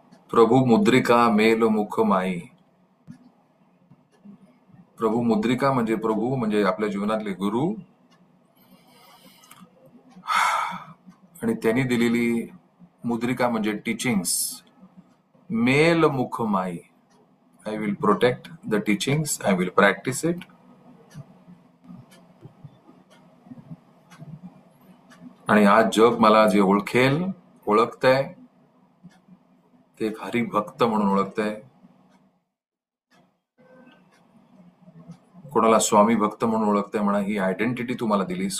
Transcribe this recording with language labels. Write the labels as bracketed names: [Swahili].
[Hindi] प्रभू मुद्रिका मेल मुख माई. [Marathi] प्रभू मुद्रिका म्हणजे प्रभू म्हणजे आपल्या जीवनातले गुरु, आणि त्यांनी दिलेली मुद्रिका म्हणजे टीचिंग्स. [Hindi] मेल मुख माई. [English] I will protect the teachings, I will practice it. [Marathi] आणि आज जग मला जे ओळखेल, ओळखतंय, ते एक हरिभक्त म्हणून ओळखतंय. कोणाला स्वामी भक्त म्हणून ओळखतंय, म्हणा ही आयडेंटिटी तू मला दिलीस.